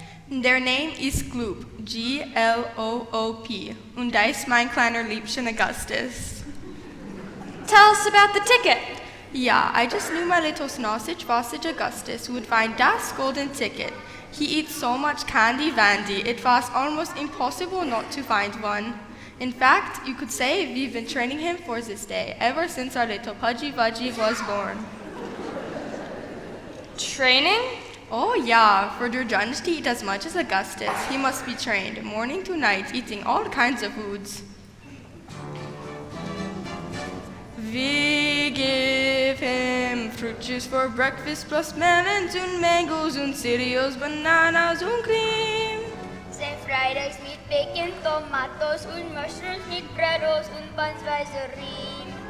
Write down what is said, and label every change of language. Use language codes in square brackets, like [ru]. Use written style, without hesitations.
[de] Der Name ist Gloop, Gloop, und da ist mein kleiner Liebchen Augustus. [en] Tell us about the ticket. Yeah, I just knew my little sausage Augustus would find das golden ticket. He eats so much candy vandy, it was almost impossible not to find one. In fact, you could say we've been training him for this day, ever since our little Pudgy Vudgy was born. Training? Oh yeah, for der Judge to eat as much as Augustus, he must be trained, morning to night, eating all kinds of foods. We give him fruit juice for breakfast, plus melons and mangoes and cereals, bananas and cream. Sein fried eggs mit bacon, tomatoes und mushrooms mit Bratwurst und Bunsweiserie.